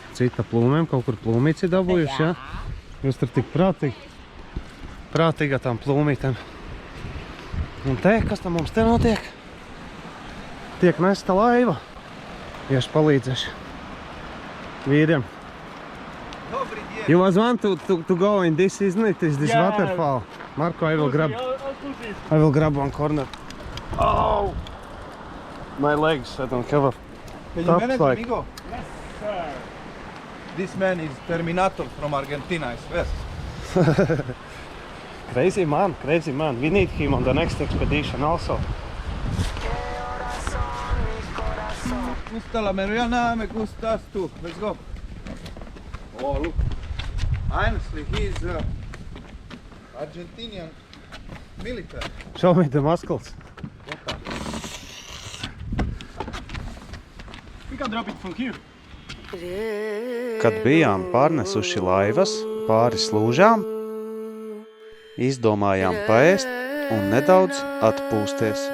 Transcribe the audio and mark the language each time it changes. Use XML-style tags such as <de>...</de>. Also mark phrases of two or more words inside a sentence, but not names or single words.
<lv>Cita plūmēm, kaut kur plūmīts ir dabūjuši, ja? Jūs tur tik prātīgi tām plūmītēm. Un te, kas tam mums te notiek? Tiek nesta laiva. Iešu palīdzēšu vīriem.</lv> <pl>Dobry dzień.</pl> <en>You was want to go in this, isn't it? Is this Yeah. waterfall? Marco, I will grab one corner. Oh! My legs, I don't have a... Can you Tops manage, like- amigo? Yes, sir. This man is Terminator from Argentina, I swear. Crazy man. We need him on the next expedition also.</en> <es>Gusta la Mariana, me gustas tu.</es> <en>Let's go. Oh, look. Honestly, he's Argentinian military. Show me the muscles. We can drop it from here.</en> <lv>Kad bijām pārnesuši laivas pāri slūžām, izdomājām paēst un nedaudz atpūsties.</lv>